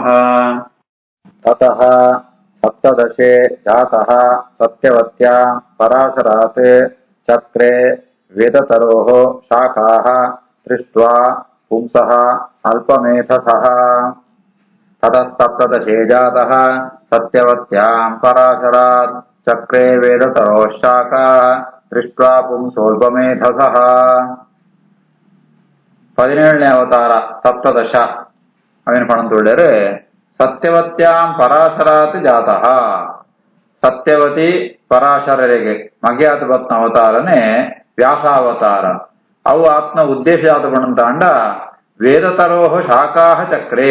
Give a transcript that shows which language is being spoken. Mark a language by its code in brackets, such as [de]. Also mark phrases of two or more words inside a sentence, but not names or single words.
[sa] ततः सप्तदशे जातः सत्यवत्यां पराशरात् चक्रे वेदतरोः शाखाः दृष्ट्वा पुंसः अल्पमेधसः। ततः सप्तदशे जातः सत्यवत्यां पराशरात् चक्रे वेदतरोः शाखाः दृष्ट्वा पुंसोऽल्पमेधसः। [kn] 17ನೇ ಅವತಾರ ಸಪ್ತದಶ ಅವೇನು ಪಣಂತುಳ್ಳರು [sa] सत्यवत्यां पराशरात् जातः. [kn] ಸತ್ಯವತಿ ಪರಾಶರರಿಗೆ ಮಗ್ಯಾತ ಬತ್ನ ಅವತಾರನೇ ವ್ಯಾಸಾವತಾರ. ಅವು ಆತ್ಮ ಉದ್ದೇಶ ಪಣಂತಾಂಡ [sa] वेदतरोः शाखाः चक्रे.